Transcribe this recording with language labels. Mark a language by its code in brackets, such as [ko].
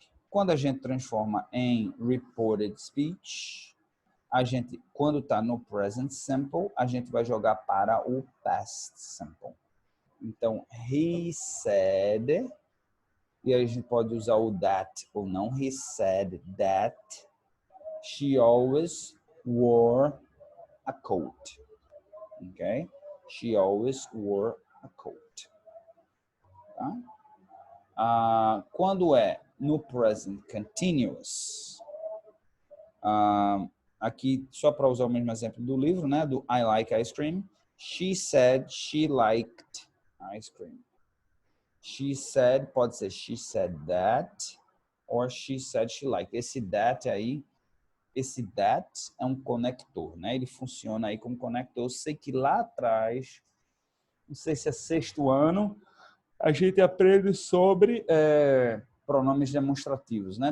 [pt] Quando a gente transforma em reported speech, quando está no present simple, a gente vai jogar para o past simple. Então, he said, e aí a gente pode usar o that ou não. [en] He said that she always wore a coat. Okay? She always wore a coat. [pt] Tá? Quando é no present continuous, aqui só para usar o mesmo exemplo do livro, né, do I like ice cream, she said she liked ice cream. [en] She said, pode ser she said that, or she said she liked. Esse that aí [pt] esse that é um conector, né? Ele funciona aí como conector. Eu sei que lá atrás, não sei se é sexto ano, a gente aprende sobre pronomes demonstrativos, né?